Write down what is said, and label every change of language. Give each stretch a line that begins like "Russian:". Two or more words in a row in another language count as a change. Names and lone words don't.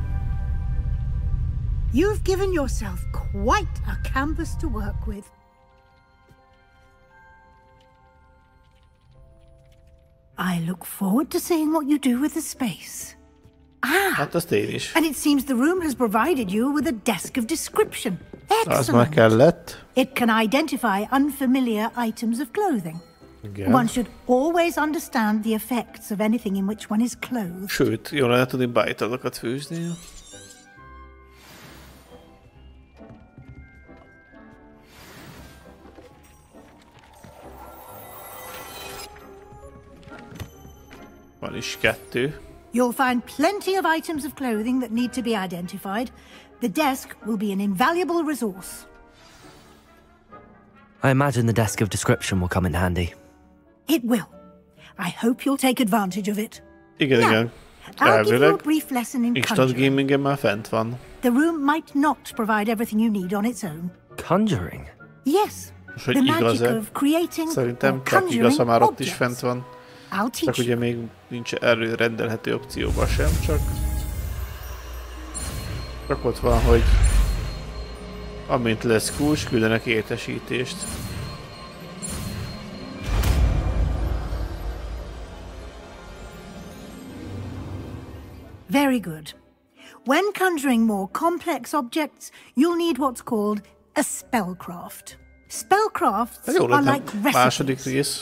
English: You've given yourself quite a canvas to work with. I look forward to seeing what you do with the space. Ah,
Hungarian: hát azt én is.
English: And it seems the room has provided you with a desk of description.
Hungarian: Az
English: Excellent.
Hungarian: már kellett.
English: It can identify unfamiliar items of clothing.
Hungarian: Igen.
English: One should always understand the effects of anything in which one is clothed.
Hungarian: Sőt, jól lehet tudni bájtalokat főzni. Van is 2.
English: You'll find plenty of items of clothing that need to be identified. The desk will be an invaluable resource. I imagine the desk of description will come in handy. It will. I hope you'll take advantage of it.
Hungarian: Igen,
English: now,
Hungarian: igen.
English: I'll give you a brief lesson in
Hungarian: Instant gamingen már fent van.
English: The room might not provide everything you need on its own. Conjuring? Yes.
Hungarian: Most, hogy igaz-e? Szerintem csak igaz, ha már ott is fent van. Csak ugye még nincs előrendelhető opcióban sem, csak ott van, hogy amint lesz kulcs, küldenek értesítést.
English: Very good. When conjuring more complex objects, you'll need what's called a spellcraft. Spellcrafts are like recipes.